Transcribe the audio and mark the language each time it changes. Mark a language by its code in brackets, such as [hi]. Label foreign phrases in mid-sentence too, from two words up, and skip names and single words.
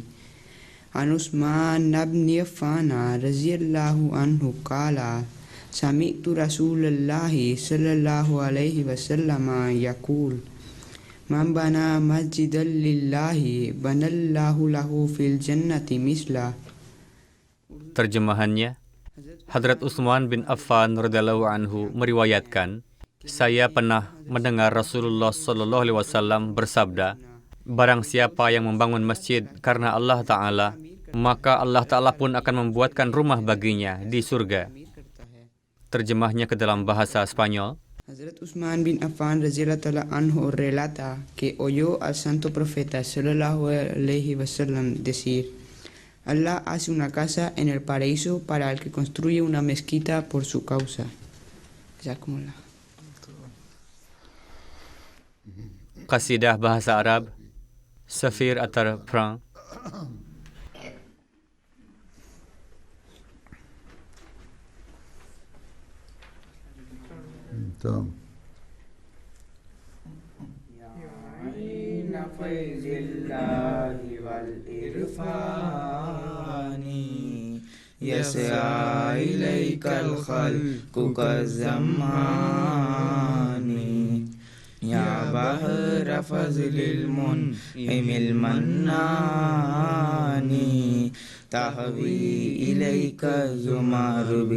[ar] عن عثمان بن عفان رضي الله عنه قال سمعت رسول الله صلى الله عليه وسلم يقول من بنى مسجدا لله بنى الله له في الجنة مثله. [id] Terjemahannya, Hadrat Utsman bin Affan [ar] رضي الله عنه [id] meriwayatkan, saya pernah mendengar Rasulullah [ar] صلى الله عليه وسلم [id] bersabda, barang siapa yang membangun masjid karena [ar] الله تعالى, [id] maka [ar] الله تعالى [id] pun akan membuatkan rumah baginya di surga. Terjemahnya ke dalam bahasa Spanyol. [es] Hazrat Usman bin Affan [ar] رضي الله عنه [es] relata que oyó al santo profeta [ar] صلى الله عليه وسلم [es] decir: Allah hace una casa en el paraíso para el que construye una mezquita por su causa. [id] Jazakumullah. Qasidah bahasa Arab Safir Atar Prang. [ar] تمام. يسعى إليك الخلق كالزمان يا بحر فضل المنعم المنان تهوي إليك الزمر